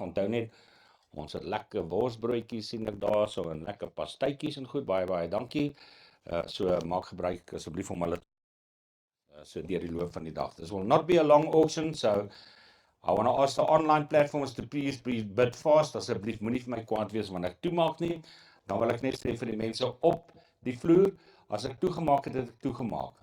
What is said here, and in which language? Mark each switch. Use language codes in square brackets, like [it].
[af] Onthou net, ons het lekker worsbroodjies sien ek daarso en lekker pastytjies en goed. Baie dankie. So maak gebruik asseblief om hulle so deur die loop van die dag. [en] This will not be a long auction, so I want to ask the online platforms to please bid fast. [af] Asseblief moenie vir my kwaad wees wanneer ek toemaak nie. Dan wil ek net sê vir die mense op die vloer, as ek toegemaak het, het ek toegemaak.